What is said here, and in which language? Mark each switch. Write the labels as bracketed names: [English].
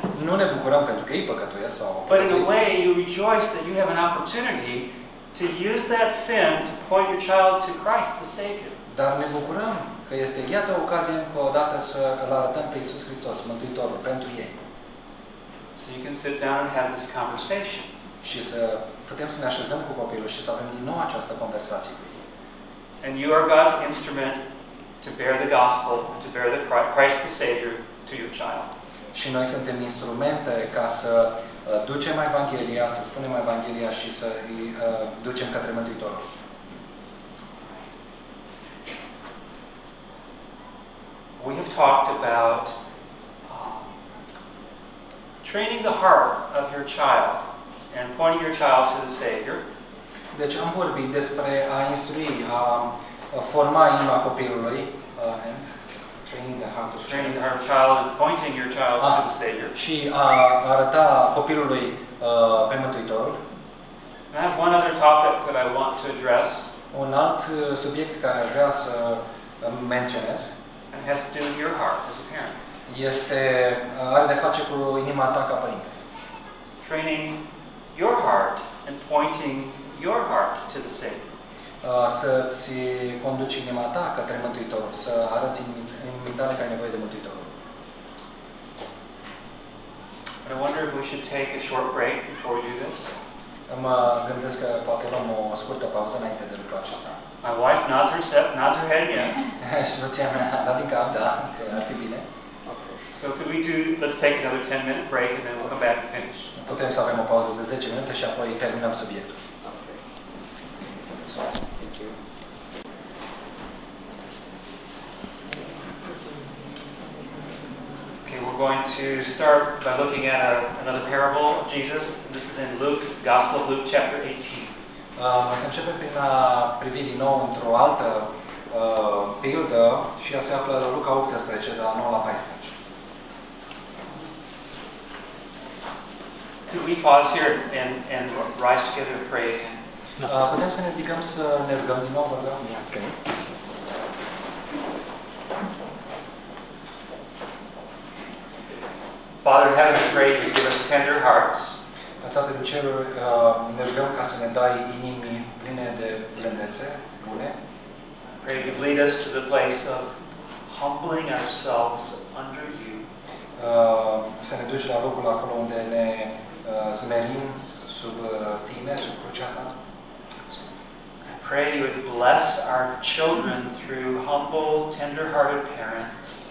[Romanian] Nu ne bucurăm pentru că ei păcătuiesc sau. [English] But in a way, you rejoice that you have an opportunity to use that sin to point your child to Christ, the Savior. [Romanian] Dar ne bucurăm că este iată ocazia încă o dată să îl arătăm pe Iisus Hristos, Mântuitorul, pentru ei. [English] So you can sit down and have this conversation. [Romanian] Și să putem să ne așezăm cu copilul și să avem din nou această conversație cu ei. [English] And you are God's instrument to bear the gospel and to bear the Christ the Savior to your child. [Romanian] Și noi suntem instrumente ca să ducem Evanghelia, să spunem Evanghelia și să îi ducem către Mântuitorul. [English] We have talked about training the heart of your child and pointing your child to the Savior. [Romanian] Deci am vorbit despre a instrui, a forma inima copilului, [English] and training the heart of the training heart of child and pointing your child to the Savior. [Romanian] Și a arăta copilului pe Mântuitorul. [English] I have one other topic that I want to address. [Romanian] Un alt subiect care vreau să menționez. [English] And has to do with your heart as a parent. [Romanian] Este, are de face cu inima ta ca părinte. [English] Training your heart and pointing your heart to the Savior. [Romanian] Să-ți conduci inima ta către Mântuitorul, să arăți inima ta că ai nevoie de Mântuitorul. [English] But I wonder if we should take a short break before we do this. [Romanian] Mă gândesc că poate luăm o scurtă pauză înainte de lucrul acesta. [English] My wife nods her head yes. [Romanian] Și soția mea a dat din cap, da, că ar fi bine. [English] So could we do, let's take another 10-minute break and then we'll come back and finish. [Romanian] Putem să avem o pauză de 10 minute și apoi terminăm subiectul. [English] Thank you. Okay, we're going to start by looking at another parable of Jesus. This is in Luke, Gospel of Luke, chapter 18. [Romanian] O să începem prin a privi din nou într-o altă pildă și ea se află la Luca 18, de la 9 la 14. [English] Could we pause here and rise together to pray again? [Romanian] Putem să ne ridicăm să ne rugăm din nou, vă rog? [English] Yeah, okay. Father in heaven, we pray you give us tender hearts. [Romanian] Tată din ceruri, ne rugăm ca să ne dai inimi pline de blândețe bune. [English] Pray you lead us to the place of humbling ourselves under you. [Romanian] Să ne duci la locul acolo unde ne smerim sub tine, sub crucea ta. [English] I pray you would bless our children through humble, tender-hearted parents.